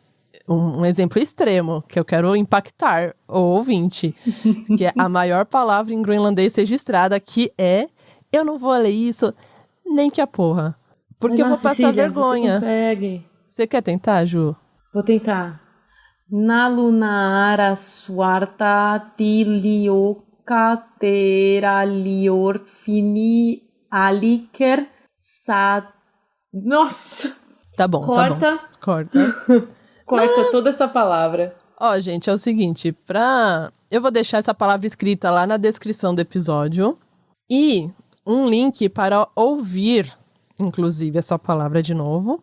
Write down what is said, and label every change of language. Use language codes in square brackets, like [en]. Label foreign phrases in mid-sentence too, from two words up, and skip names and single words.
[pt] Um exemplo extremo, que eu quero impactar o ouvinte, que é a maior palavra em groenlandês registrada, que é, eu não vou ler isso nem que a porra, porque eu vou passar vergonha. Você consegue. Você quer tentar, Ju? Vou tentar. [kl] Nalunaara suarta tilioka teraliorfini aliker sa... [pt] Nossa! Tá bom, Corta. tá bom. Corta. Corta toda essa palavra. Gente, é o seguinte, eu vou deixar essa palavra escrita lá na descrição do episódio e um link para ouvir, inclusive, essa palavra de novo.